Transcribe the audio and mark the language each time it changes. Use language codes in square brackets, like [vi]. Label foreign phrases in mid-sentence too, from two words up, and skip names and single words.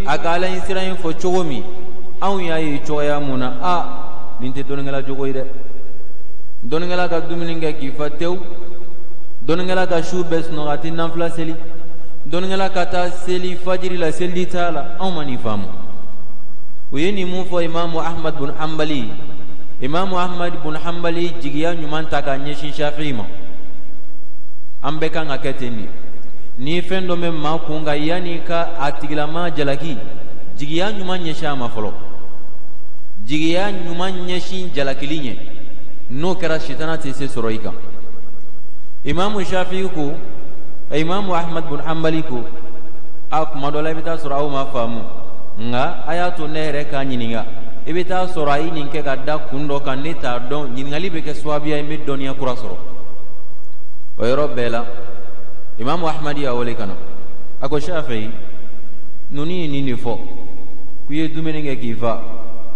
[bm] a ka ala sira in fɔ cogo min anw y'a ye cogoya mun na nin tɛ dɔnikɛla jogo ye dɛ dɔnikɛla ka dumuni kɛ k'i fa tewu dɔnikɛla ka su bɛɛ sunɔgɔ a tɛ nafila seli dɔnikɛla ka taa seli fajiri la seliji t'a la anw ma nin faamu u ye nin mun fɔ imamu ahmad bin hanbali imamu ahmad bin hanbali jigiya ɲuman ta ka ɲɛsin shafi'i ma an bɛɛ kan ka kɛ ten de ni fɛn dɔ bɛ maa kun kan yanni ka a tigilama jalaki jigiya ɲuman ɲɛsin a ma fɔlɔ jigiya ɲuman ɲɛsin jalakili ɲɛ n'o kɛra sitana tɛ se sɔrɔ i kan imamu shafi'i ko imamu ahmad bin hanbali ko kuma dɔ la i bɛ taa sɔrɔ aw ma faamu nka a y'a to ne yɛrɛ k'a ɲininka i bɛ taa sɔrɔ a ye nin kɛ ka da kun dɔ kan ne t'a dɔn ɲininkali bɛ kɛ sababuya ye n bɛ dɔnniya kura sɔrɔ o yɔrɔ bɛɛ la imamu ahmadi y'a wele ka na a ko shafi'i ninnu ye nin de fɔ k'u ye dumuni kɛ k'i fa